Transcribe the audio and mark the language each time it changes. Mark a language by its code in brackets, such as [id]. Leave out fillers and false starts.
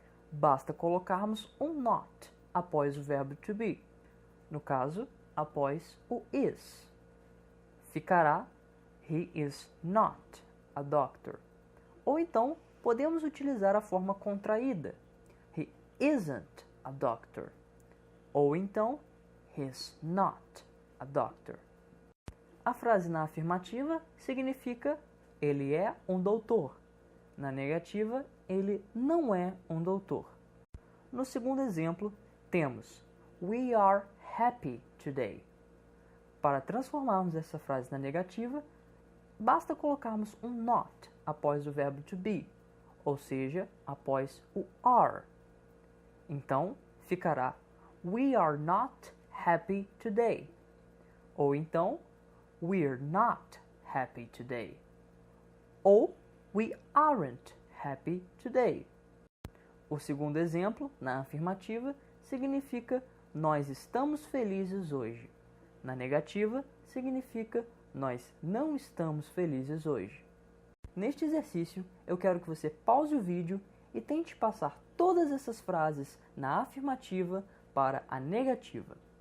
[pt] Basta colocarmos um not após o verbo to be. No caso, após o is. Ficará [en] he is not a doctor. [pt] Ou então, podemos utilizar a forma contraída. [en] He isn't a doctor. [pt] Ou então, [en] he's not a doctor. [pt] A frase na afirmativa significa ele é um doutor. Na negativa, ele não é um doutor. No segundo exemplo, temos [en] we are happy today. [pt] Para transformarmos essa frase na negativa, basta colocarmos um not após o verbo to be, ou seja, após o are. Então, ficará [en] we are not happy today. [pt] Ou então, [en] we're not happy today. [pt] Ou [en] we aren't happy today. [pt] O segundo exemplo, na afirmativa, significa nós estamos felizes hoje. Na negativa, significa nós não estamos felizes hoje. Neste exercício, eu quero que você pause o vídeo e tente passar todas essas frases na afirmativa para a negativa.